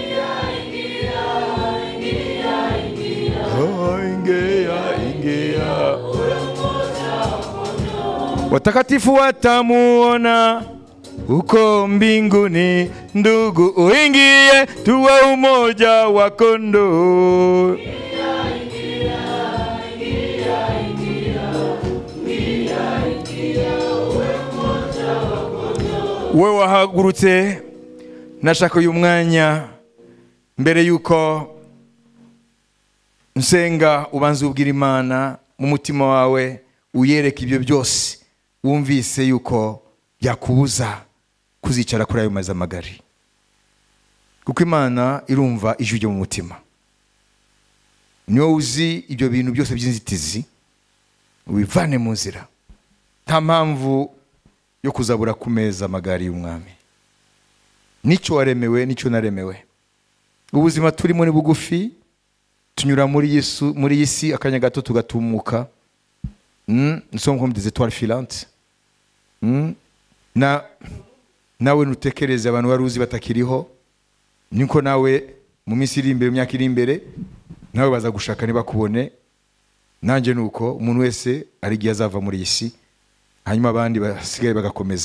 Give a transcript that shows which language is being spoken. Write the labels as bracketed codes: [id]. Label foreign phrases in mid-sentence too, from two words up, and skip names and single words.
[sw] Watakatifu watamuona uko mbinguni, ndugu uingie tuwe umoja wa kondoo. [rw] Wewe wahagurutse, nashaka uyu mwanya mbere yuko nsenga ubanza ubwira Imana mu mutima wawe, uyereka ibyo byose wumvise yuko yakubuza kuzicara kuri ayo mazi magari, kuko Imana irumva ijwi ryo mu mutima. Niyo uzi ibyo bintu byose by'inzitizi, ubivane mu nzira. Nta mpamvu yo kuzabura ku meza magari y'umwami. Nicyo waremewe, nicyo naremewe. Ubuzima turimo ni bugufi, tunyura muri Yesu, muri isi akanya gato tugatumuka. [fr] Nous sommes comme des étoiles filantes. [rw] Nawe nutekereze abantu baruzi batakiriho, niko nawe mu minsi iri imbere, myaka iri imbere, nawe baza gushaka ntibakubone. Nanje nuko umuntu wese ari giye azava muri isi, hanyuma abandi basigaye bagakomeza.